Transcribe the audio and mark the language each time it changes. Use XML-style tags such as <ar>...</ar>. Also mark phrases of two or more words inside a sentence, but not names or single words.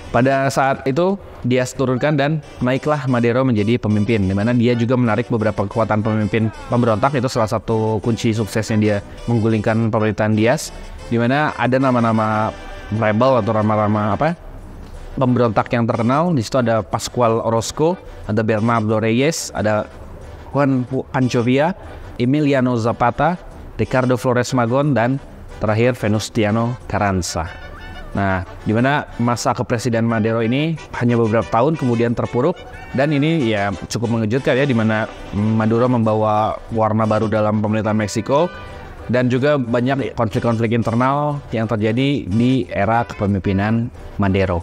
<id>Pada saat itu Diaz turunkan dan naiklah Madero menjadi pemimpin, di mana dia juga menarik beberapa kekuatan pemimpin pemberontak. Itu salah satu kunci suksesnya dia menggulingkan pemerintahan Diaz, di mana ada nama-nama rebel atau nama-nama pemberontak yang terkenal. Di situ ada Pascual Orozco, ada Bernardo Reyes, ada Juan Pancho Villa, Emiliano Zapata, Ricardo Flores Magón, dan terakhir Venustiano Carranza. Nah, di mana masa kepresiden Madero ini hanya beberapa tahun kemudian terpuruk, dan ini ya cukup mengejutkan ya, di mana Maduro membawa warna baru dalam pemerintahan Meksiko dan juga banyak konflik-konflik internal yang terjadi di era kepemimpinan Madero.</id>